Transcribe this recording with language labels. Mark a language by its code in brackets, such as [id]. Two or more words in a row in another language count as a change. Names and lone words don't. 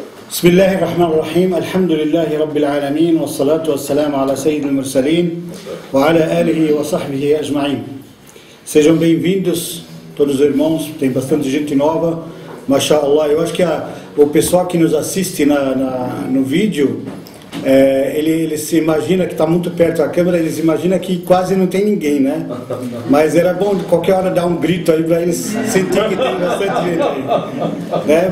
[ar] بسم الله الرحمن الرحيم الحمد لله رب العالمين والصلاة والسلام على سيد المرسلين وعلى آله وصحبه أجمعين. [pt] Sejam bem-vindos todos os irmãos, tem bastante gente nova, mashallah. Eu acho que o pessoal que nos assiste no vídeo, ele se imagina que está muito perto da câmera, eles imaginam que quase não tem ninguém, né? Mas era bom de qualquer hora dar um grito aí para eles sentir que tem bastante gente aí, né?